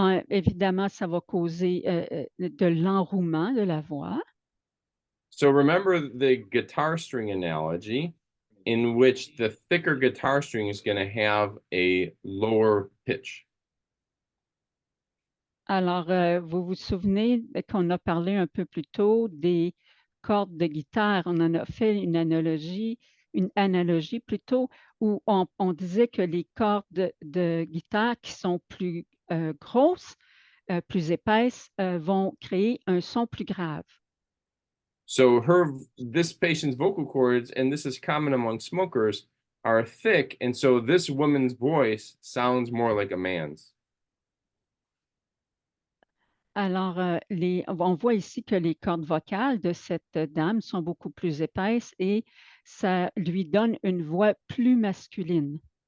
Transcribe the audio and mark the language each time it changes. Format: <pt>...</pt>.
<fr>Évidemment, ça va causer de l'enrouement de la voix.</fr> <en>So remember the guitar string analogy, in which the thicker guitar string is going to have a lower pitch.</en> <fr>Alors, vous vous souvenez qu'on a parlé un peu plus tôt des cordes de guitare. On en a fait une analogie plutôt où on disait que les cordes de guitare qui sont plus grosses, plus épaisses, vont créer un son plus grave.</fr> <en>So this patient's vocal cords, and this is common among smokers, are thick, and so this woman's voice sounds more like a man's.</en> <fr>Alors, on voit ici que les cordes vocales de cette dame sont beaucoup plus épaisses et ça lui donne une voix plus masculine.</fr>